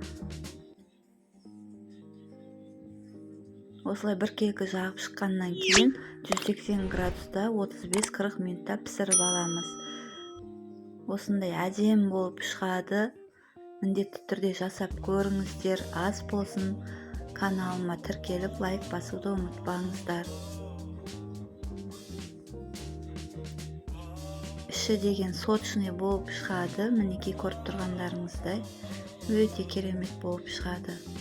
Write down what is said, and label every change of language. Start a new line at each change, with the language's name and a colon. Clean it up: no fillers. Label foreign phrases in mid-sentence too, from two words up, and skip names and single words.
Kazakh: Осылай біркелкі жағып шыққаннан кейін 180 градуста 35-40 минутта пісіріп аламыз. Осындай әдемі болып шығады. Міндетті түрде жасап көріңіздер. Ас болсын. Каналыма тіркеліп, лайк басуды ұмытпаңыздар.
Uzbek: go'shti degan sochniy bo'lib chiqadi. Miniki ko'rib turganlaringizday o'ta keremet bo'lib chiqadi.